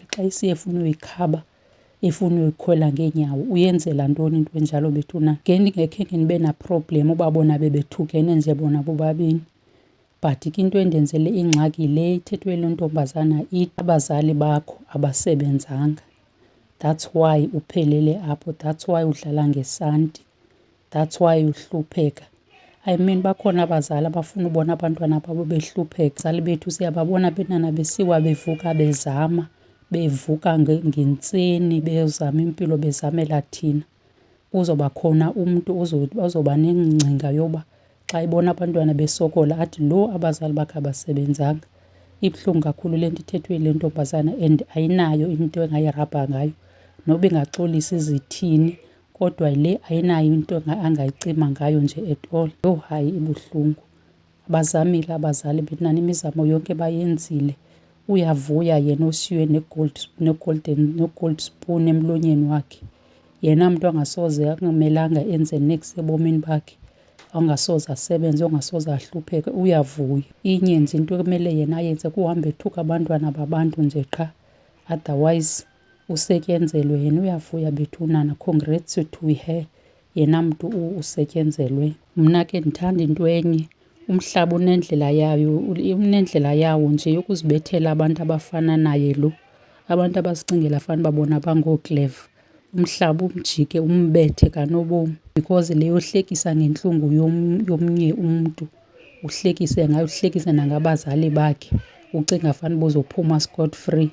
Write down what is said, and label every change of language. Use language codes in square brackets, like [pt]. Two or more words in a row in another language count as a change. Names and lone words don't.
[xh] Xa isiye efuna uyikhaba efuna uyikhwela ngeenyawo uyenzela ntoni into enjalo bethuna? Ngendingekhe ndibe na-problem uba bona bebethukene nje bona bobabini. But ke into endenzele ingxaki le ithethwe le ntombazana ithi abazali bakho abasebenzanga. [en] That's why [xh] uphelele apho. [en] That's why [xh] udlala ngesanti. [en] That's why [xh] uhlupheka. [en] I mean [xh] bakhona abazali abafuna ubona abantwana babo behlupheka. Abazali bethu siyababona benana besiwa bevuka bezama. Bevuka ngentseni bezama impilo bezamela thina. Kuzoba khona umntu ozoba nengcinga yoba xa ibona abantwana besokola athi lo abazali bakhe abasebenzanga. Ibuhlungu kakhulu le nto ithethwe le ntombazana and ayinayo into engayirabha ngayo. Noba ingaxolisa izithini kodwa le ayinayo into angayicima ngayo nje [en] at all. [xh] Yho hayi ibuhlungu. Bazamile abazali benani imizamo yonke bayenzile. Uyavuya yena oshiywe ne- [en] gold spoon [xh] emlonyeni wakhe. Yena mntu angasoze akumelanga enze next ebomini bakhe. ongasoze asebenze, ongasoze ahlupheke, uyavuya. Inye nje into ekumele yena ayenze kuhamba ethuka abantwana babantu nje qha, otherwise usetyenzelwe yena uyavuya bethunana. [en] Congrats to her, [xh] yena mntu usetyenzelwe. Mna ke ndithanda into enye, umhlaba unendlela yawo nje yokuzibethela abantu abafana naye lo, abantu abasicingela fanuba bona bangookleva. Umhlaba umjike umbethe kanobomi because le yohlekisa ngentlungu yomnye umntu, uhlekise ngayo, uhlekise nangabazali bakhe, ucinga fanuba uzophuma [en] scot free.